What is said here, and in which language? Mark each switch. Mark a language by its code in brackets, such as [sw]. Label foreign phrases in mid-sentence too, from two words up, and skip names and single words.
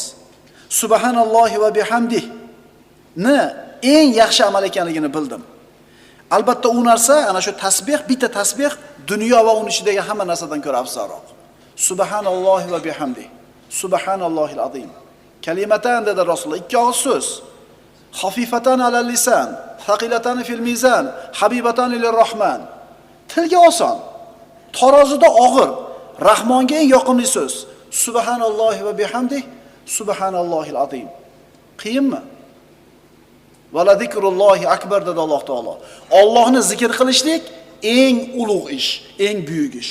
[ar] سبحان الله وبحمده [uz] ni eng yaxshi amal ekanligini bildim. Albatta u narsa, ana shu tasbih, bitta tasbih dunyo va uning ichidagi hamma narsadan ko'ra afzalroq. [ar] سبحان الله وبحمده. سبحان الله العظيم. [uz] Kalimatan dedi Rasululloh, ikki og'iz so'z. [ar] خفيفتان على اللسان ثقيلتان في الميزان, حبيبتان إلى الرحمن. [uz] Tilga oson, tarozida og'ir, Rahmonga eng yoqimli so'z. [ar] سبحان الله وبحمده سبحان الله العظيم. [uz] Qiyinmi? [ar] ولذكر الله أكبر [uz] dedi Alloh taolo. Allohni zikr qilishlik eng ulug' ish, eng buyuk ish.